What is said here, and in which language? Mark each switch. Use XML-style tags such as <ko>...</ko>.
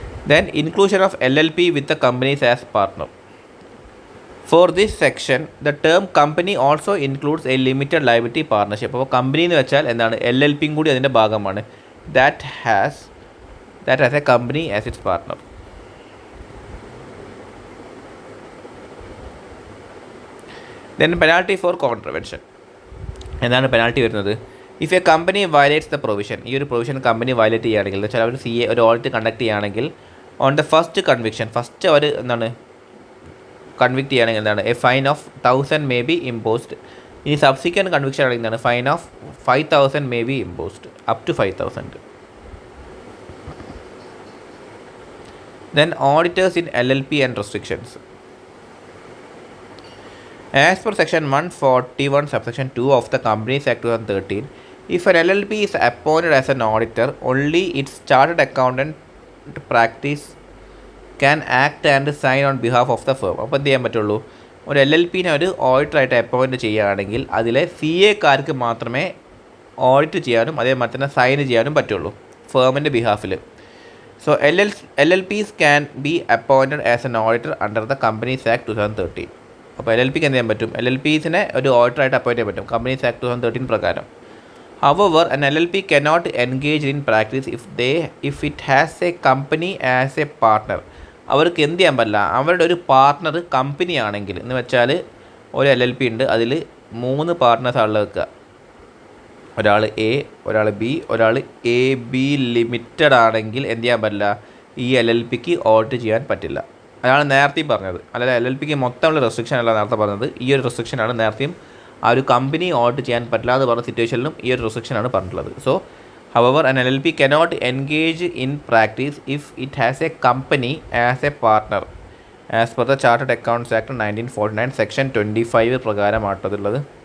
<en>Then inclusion of LLP with the companies as partner. For this section the term company also includes a limited liability partnership.</en> <ml>അപ്പോൾ company എന്ന് വെച്ചാൽ എന്താണ് LLPയും കൂടി അതിൻ്റെ ഭാഗമാണ്.</ml> <en>That has that has a company as its partner. Then penalty for contravention.</en> <ml>എന്താണ് penalty വരുന്നത്?</ml> <en>if a company violates the provision,</en> <ml>ഈ ഒരു പ്രൊവിഷൻ കമ്പനി വയലേറ്റ് ചെയ്യുകയാണെങ്കിൽ എന്ന് വെച്ചാൽ അവർ CA ഒരു ഓഡിറ്റ് കണ്ടക്ട് ചെയ്യുകയാണെങ്കിൽ</ml> <en>on the first conviction,</en> <ml>first അവർ എന്താണ് കൺവിക്ട് ചെയ്യുകയാണെങ്കിൽ എന്താണ്</ml> <en>A fine of 1000 may be imposed.</en> <ml>ഇനി</ml> <en>subsequent conviction</en> <ml>ആണെങ്കിൽ എന്താണ്</ml> <en>Fine of 5000 may be imposed up to 5000. Then auditors in LLP and restrictions. As per section 141 subsection 2 of the Companies Act 2013, if an LLP is appointed as an auditor, only its chartered accountant practice can act and sign on behalf of the firm.</en> <ml>അപ്പോൾ എന്ത് ചെയ്യാൻ പറ്റുള്ളൂ? ഒരു LLPനെ ഒരു ഓഡിറ്ററായിട്ട് appoint ചെയ്യുകയാണെങ്കിൽ അതിലെ CAക്കാർക്ക് മാത്രമേ audit ചെയ്യാനും അതേമാതിരി തന്നെ സൈൻ ചെയ്യാനും പറ്റുള്ളൂ ഫേമിൻ്റെ ബിഹാഫിൽ.</ml> <en>So LLPs can be appointed as an auditor under the Companies Act 2013.</en> <ml>അപ്പോൾ LLPക്ക് എന്ത് ചെയ്യാൻ പറ്റും? LLPസിനെ ഒരു ഓഡിറ്ററായിട്ട് അപ്പോയിൻറ്റ് ചെയ്യാൻ പറ്റും കമ്പനീസ് ആക്ട് 2013 പ്രകാരം.</ml> <en>However, an LLP cannot engage in practice if it has a company as a partner.</en> <ml>അവർക്ക് എന്ത് ചെയ്യാൻ പറ്റില്ല? അവരുടെ ഒരു പാർട്ട്ണർ കമ്പനി ആണെങ്കിൽ, എന്ന് വെച്ചാൽ ഒരു LLP ഉണ്ട്, അതിൽ 3 പാർട്ട്നേഴ്സാണ് വെക്കുക. ഒരാൾ A, ഒരാൾ B, ഒരാൾ AB ലിമിറ്റഡ് ആണെങ്കിൽ എന്ത് ചെയ്യാൻ പറ്റില്ല? ഈ LLPക്ക് ഓഡിറ്റ് ചെയ്യാൻ പറ്റില്ല. അതാണ് നേരത്തെയും പറഞ്ഞത്. അല്ലാതെ LLPക്ക് മൊത്തമുള്ള റെസ്ട്രിക്ഷൻ അല്ല നേരത്തെ പറഞ്ഞത്. ഈ ഒരു റെസ്ട്രിക്ഷനാണ് നേരത്തെയും ആ ഒരു കമ്പനി ഓഡിറ്റ് ചെയ്യാൻ പറ്റില്ല എന്ന് പറഞ്ഞ സിറ്റുവേഷനിലും ഈ ഒരു റെസ്ട്രിക്ഷനാണ് പറഞ്ഞിട്ടുള്ളത്.</ml> <en>So however an LLP cannot engage in practice if it has a company as a partner as per the Chartered Accounts Act 1949 section 25 പ്രകാരമായിട്ടുള്ളത്.</en>